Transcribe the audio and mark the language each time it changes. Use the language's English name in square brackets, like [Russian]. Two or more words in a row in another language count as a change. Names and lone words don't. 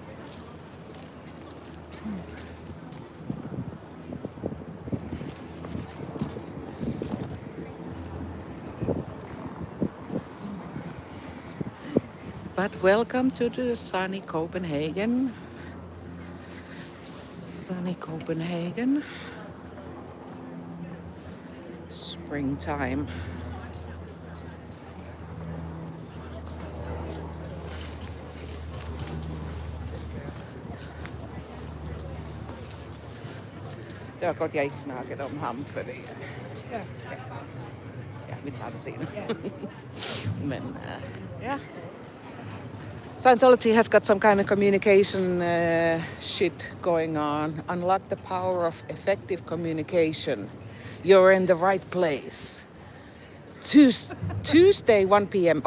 [English] But welcome to the sunny Copenhagen. Sunny Copenhagen. Springtime. [Danish] Det var godt, jeg ikke snakkede om ham, fordi ja, vi tager det senere. Men yeah. [English] Scientology has got some kind of communication shit going on. Unlock the power of effective communication. You're in the right place. Tuesday, 1 p.m.